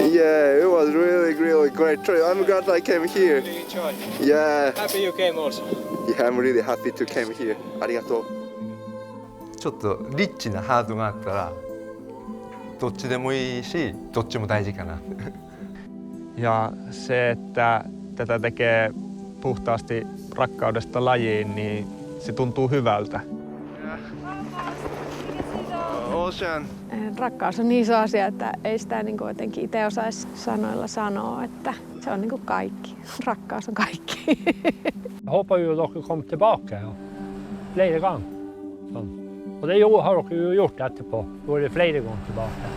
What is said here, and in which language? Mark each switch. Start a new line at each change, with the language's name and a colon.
English: Yeah, it was really great trip. I'm glad I came here. You enjoyed. Yeah. Happy you came also. Yeah, I'm really happy to came here.
Japanese: ありがとう。ちょっとリッチなハートがあったらどっちでもいいしどっちも大事かな。
Finnish: Ja se, että tätä tekee puhtaasti rakkaudesta lajiin, niin se tuntuu hyvältä.
English: Ocean.
Finnish: Rakkaus on niin iso asia, että ei sitä niin kuin jotenkin itse osaisi sanoilla sanoa, että se on niin kuin kaikki. Rakkaus on kaikki.
Swedish: Jag hoppas ju att de kommer tillbaka flera gånger. Och det har de ju gjort efterpå. Då är det flera gånger tillbaka.